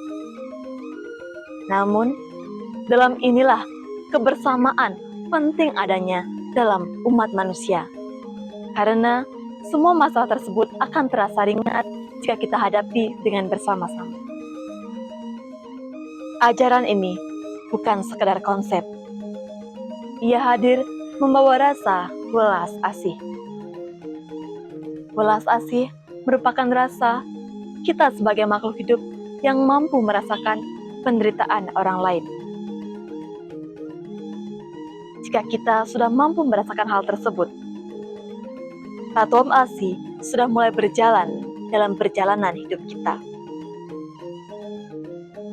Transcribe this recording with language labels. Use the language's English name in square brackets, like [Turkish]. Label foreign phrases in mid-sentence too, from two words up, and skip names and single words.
[Indonesian] Namun, dalam inilah kebersamaan penting adanya dalam umat manusia. Karena semua masalah tersebut akan terasa ringan jika kita hadapi dengan bersama-sama. Ajaran ini bukan sekedar konsep. Ia hadir membawa rasa welas asih. Welas asih merupakan rasa kita sebagai makhluk hidup yang mampu merasakan penderitaan orang lain. Jika kita sudah mampu merasakan hal tersebut, Tattvam Asi sudah mulai berjalan dalam perjalanan hidup kita.